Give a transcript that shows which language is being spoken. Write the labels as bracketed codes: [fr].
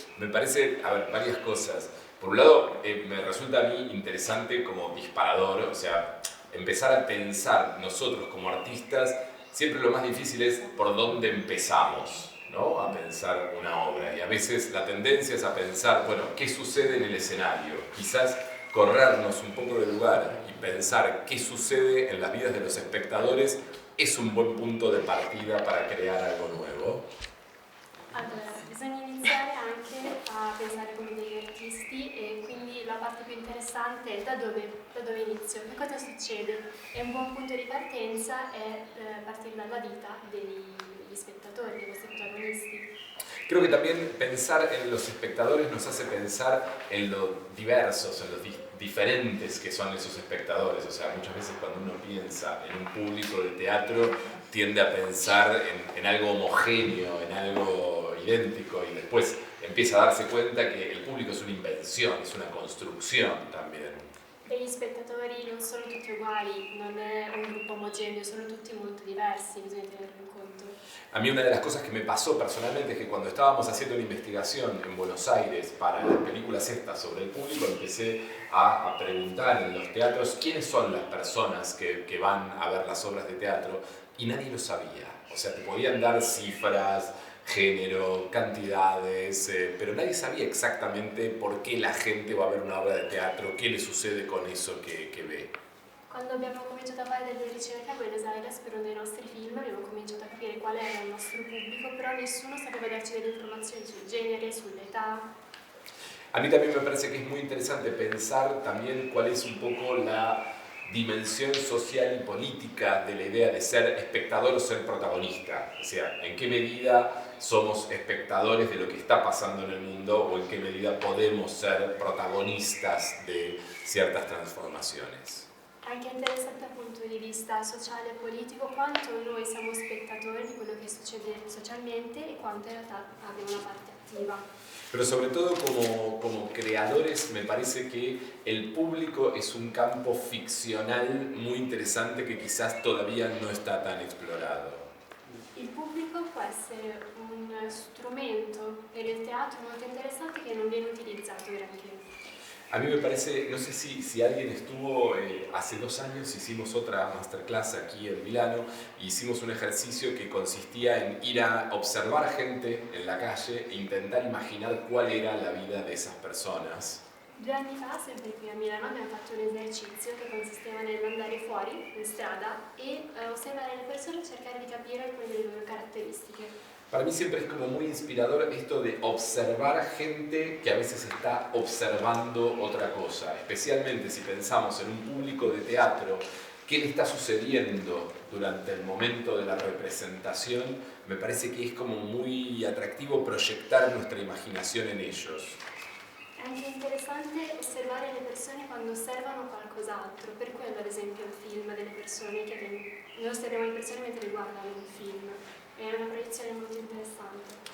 [es] Me parece, a ver, varias cosas. Por un lado, me resulta a mí interesante como disparador, o sea, empezar a pensar nosotros como artistas, siempre lo más difícil es por dónde empezamos, ¿no? A pensar una obra. Y a veces la tendencia es a pensar, bueno, ¿qué sucede en el escenario? Quizás corrernos un poco del lugar y pensar qué sucede en las vidas de los espectadores es un buen punto de partida para crear algo nuevo. [it] Allora, bisogna iniziare anche a pensare come degli artisti e quindi la parte più interessante è da dove inizio, che cosa succede. E un buon punto di partenza è partire dalla vita degli spettatori, dei nostri protagonisti. [es] Creo que también pensar en los espectadores nos hace pensar en lo diversos, en los diferentes que son esos espectadores. O sea, muchas veces cuando uno piensa en un público de teatro tiende a pensar en algo homogéneo, en algo idéntico y después empieza a darse cuenta que el público es una invención, es una construcción también. [it] Degli spettatori non sono tutti uguali, non è un gruppo omogeneo, sono tutti molto diversi, bisogna tenerlo in conto. [es] A mí una de las cosas que me pasó personalmente es que cuando estábamos haciendo una investigación en Buenos Aires para las películas estas sobre el público, empecé a preguntar en los teatros quiénes son las personas que van a ver las obras de teatro y nadie lo sabía. O sea, te podían dar cifras, género, cantidades, pero nadie sabía exactamente por qué la gente va a ver una obra de teatro, qué le sucede con eso que ve. [it] Quando abbiamo cominciato a fare delle ricerche a Buenos Aires per uno dei nostri film, abbiamo cominciato a capire qual era il nostro pubblico, però nessuno sapeva darci delle informazioni sul genere, sull'età. [es] A mí también me parece que es muy interesante pensar también cuál es un poco la dimensión social y política de la idea de ser espectador o ser protagonista. O sea, en qué medida somos espectadores de lo que está pasando en el mundo o en qué medida podemos ser protagonistas de ciertas transformaciones. [it] Anche interessante dal punto di vista sociale e politico quanto noi siamo spettatori di quello che succede socialmente e quanto in realtà abbiamo una parte attiva. [es] Pero sobre todo como creadores me parece que el público es un campo ficcional muy interesante que quizás todavía no está tan explorado. [it] il pubblico può essere un strumento per il teatro molto interessante che non viene utilizzato granché. [es] A mí me parece, no sé si alguien estuvo, hace 2 años hicimos otra masterclass aquí en Milano, y hicimos un ejercicio que consistía en ir a observar gente en la calle e intentar imaginar cuál era la vida de esas personas. [it] 2 anni fa, sempre qui a Milano, abbiamo fatto un esercizio che consisteva nell'andare fuori, in strada, e osservare le persone e cercare di capire alcune delle loro caratteristiche. [es] Para mí siempre es como muy inspirador esto de observar gente que a veces está observando otra cosa, especialmente si pensamos en un público de teatro, qué le está sucediendo durante el momento de la representación. Me parece que es como muy atractivo proyectar nuestra imaginación en ellos. [it] È anche interessante osservare le persone quando osservano qualcos'altro, per quello ad esempio il film delle persone che noi osserviamo le persone mentre guardano un film. È una proiezione molto interessante.